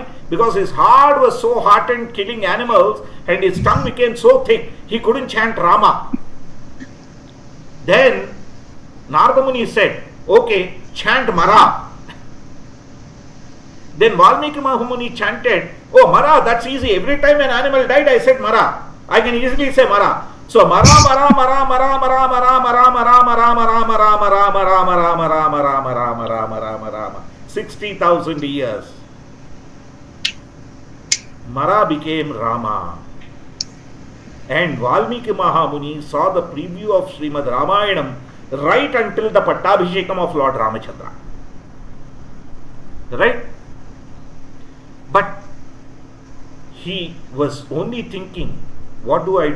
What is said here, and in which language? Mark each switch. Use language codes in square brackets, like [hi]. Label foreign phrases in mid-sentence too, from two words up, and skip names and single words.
[en] Because his heart was so hardened killing animals and his tongue became so thick, he couldn't chant Rama. Then Narada Muni said, okay, chant Mara. Then Valmiki Mahamuni chanted, oh Mara, that's easy. Every time an animal died, I said Mara. I can easily say Mara. So Mara, Mara, Mara, Mara, Mara, Mara, Mara, Mara, Mara, Mara, Mara, Mara, Mara, Mara, Mara, Mara, Mara, Mara, Mara, Mara. 60,000 years. Mara became Rama. And Valmiki Mahamuni saw the preview of Srimad Ramayanam right until the Pattabhishekam of Lord Ramachandra. Right? But he was only thinking, what do I do?